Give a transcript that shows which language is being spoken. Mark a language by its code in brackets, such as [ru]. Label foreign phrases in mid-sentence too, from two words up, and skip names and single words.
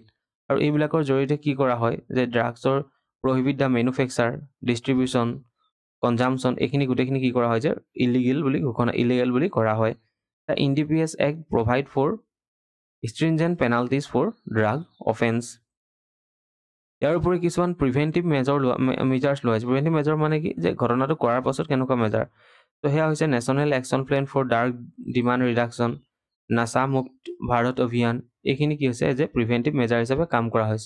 [as] আৰু এইবিলাকৰ জৰিয়তে কি কৰা হয় যে ড্ৰাগছৰ [en] prohibit the manufacture, distribution, consumption [as] এইখিনি গোটেইখিনি কি কৰা হয় যে ইলিগেল বুলি কৰা হয়। [en] The NDPS Act provide for stringent penalties for drug offense। [as] ইয়াৰ উপৰি কিছুমান [en] preventive measures [as] লোৱা হৈছে। [en] preventive measure [as] মানে কি যে ঘটনাটো কৰাৰ পাছত কেনেকুৱা মেজাৰ, তো সেয়া হৈছে নেশ্যনেল একশ্যন প্লেন ফৰ ড্ৰাগ ডিমাণ্ড ৰিডাকশ্যন, নাছা মুক্ত ভাৰত অভিযান, এইখিনি কি হৈছে যে [en] preventive measure [as] হিচাপে কাম কৰা হৈছে।